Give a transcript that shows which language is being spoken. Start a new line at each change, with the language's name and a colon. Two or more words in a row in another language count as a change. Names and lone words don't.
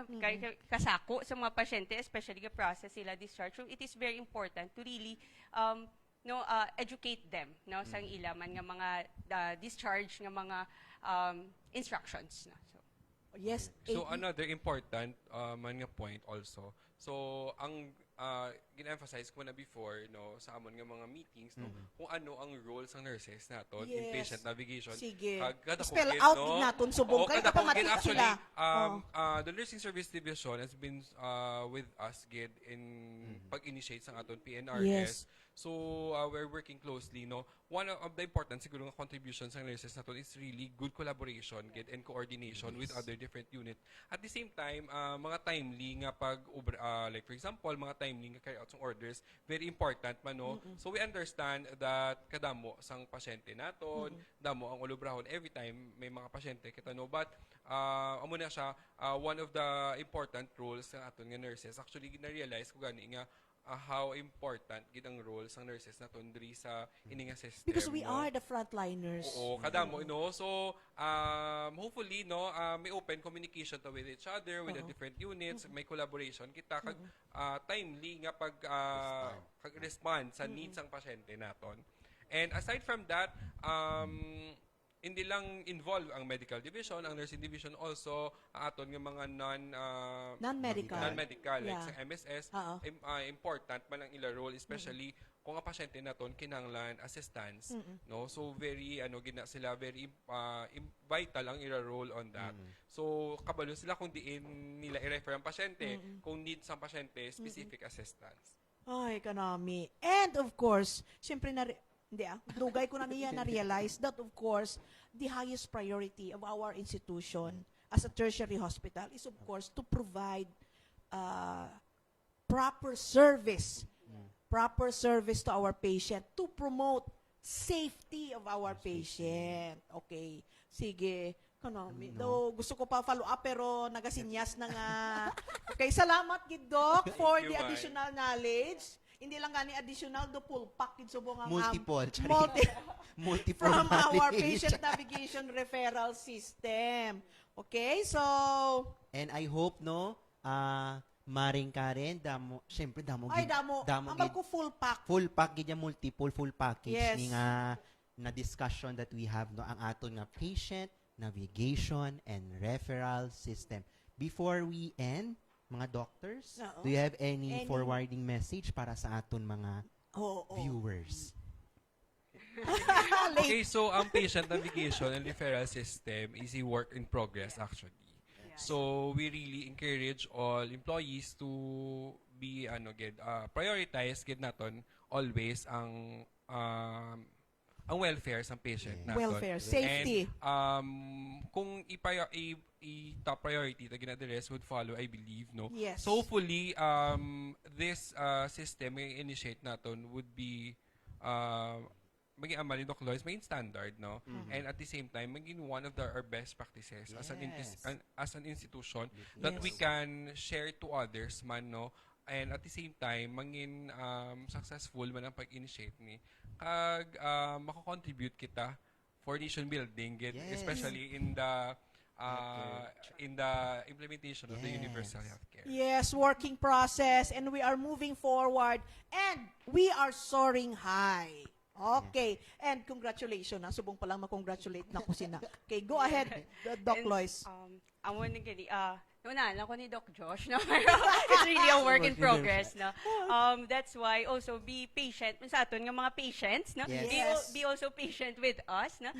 Hiligaynon: Kay kasako sa mga pasyente, especially ka process sila discharge.
English: So it is very important to really educate them,
Hiligaynon: no, sang ilaman nga mga discharge nga mga instructions, no. So
English: yes. So another important
Hiligaynon: man nga
English: point also.
Hiligaynon: So ang gina-emphasize ko na before no sa amon nga mga meetings no kung ano ang roles ng nurses naton in
English: Yes. patient navigation.
Hiligaynon: Sige. Kada
English: Spell
Hiligaynon: kung
English: out
Hiligaynon: no, din naton subong kay kada kung
English: automatic actually
Hiligaynon: sila.
English: the nursing service division has been with us gid in
Hiligaynon: pag-initiate sa aton
English: PNRS. Yes. So we're working closely no. One of the important
Hiligaynon: siguro nga
English: contributions
Hiligaynon: ng nurses naton
English: is really good collaboration gid and coordination with other different units. At the same time
Hiligaynon: mga timely nga pag
English: like for example
Hiligaynon: mga timely nga
English: carry out ng orders very important
Hiligaynon: man no.
English: So we understand that
Hiligaynon: kadamo sang pasyente naton, damo ang ulubrahon
English: every time
Hiligaynon: may mga pasyente kita no, but amo na siya
English: one of the important roles
Hiligaynon: ng aton nga nurses. Actually na-realize ko gani nga
English: how important
Hiligaynon: gid ang role sang nurses naton diri sa ini nga system.
English: Because we no? are the frontliners.
Hiligaynon: Oo, kadamo no.
English: So hopefully
Hiligaynon: no may
English: open communication to with each other with the different units,
Hiligaynon: may collaboration kita kag timely nga pag respond sa needs sang pasyente naton.
English: And aside from that,
Hiligaynon: hindi lang involve ang
English: medical division,
Hiligaynon: ang
English: nursing division also,
Hiligaynon: aton nga mga
English: Non-medical. non-medical like Yeah.
Hiligaynon: sa MSS, Oo. important man ang ila role, especially kung ang pasyente naton kinahanglan assistance, no?
English: So very
Hiligaynon: gina sila
English: very vital
Hiligaynon: ang ila role
English: on that.
Hiligaynon: So kabalo sila kung diin nila i-refer ang pasyente, kung needs ang pasyente
English: specific assistance.
Hiligaynon: Ay, kanami.
English: And of course,
Hiligaynon: siyempre dugay ko na niya na-realize
English: that of course, the highest priority of our institution as a tertiary hospital is of course to provide proper service to our patient, to promote safety of our patient. Okay. Sige. Kanami.
Hiligaynon: Though, gusto ko pa
English: follow up
Hiligaynon: pero nagasinyas na nga. Okay, salamat gid Doc for
English: Thank you, the Mai. additional knowledge.
Hiligaynon: Hindi lang gani additional do
English: full package
Hiligaynon: subong ang
English: Multiple, Chari. Multiple from our knowledge. patient navigation referral system. Okay, so And I hope
Hiligaynon: no maring Karen damo syempre damo ay damo ambal ko
English: full pack.
Hiligaynon: gid yung
English: multiple full package Yes.
Hiligaynon: ni nga na
English: discussion that we have no
Hiligaynon: ang aton nga
English: patient navigation and referral system. Before we end, mga doctors,
Hiligaynon: Oo.
English: do you have any forwarding message
Hiligaynon: para sa aton mga
English: viewers? Okay, so ang patient navigation and referral system is a work in progress actually. So we really encourage all employees to be prioritize
Hiligaynon: gid naton
English: always ang welfare
Hiligaynon: sa patient naton.
English: Welfare, safety. And kung top priority
Hiligaynon: na gina-address
English: would follow, I believe, no? Yes. So hopefully this system may initiate naton would be
Hiligaynon: maging amal ni Doc Lois, maging standard,
English: no? And at the same time, maging one of our best practices as an institution that we can share to others man, no? And at the same time,
Hiligaynon: maging successful man ang pag-initiate ni. Kag makakontribute kita
English: for nation building, especially in the implementation of the universal healthcare. Yes, working process, and we are moving forward, and we are soaring high. Okay. And congratulations.
Hiligaynon: Subong pa lang ma-congratulate na ko sina.
English: Okay, go ahead, Doc Lois.
Hiligaynon: Amo na gani, naunahan ako ni Doc Josh, no?
English: It's really a work in progress, no? That's why also be patient
Hiligaynon: sa aton nga mga
English: patients, no? Yes. Be also patient with us, no?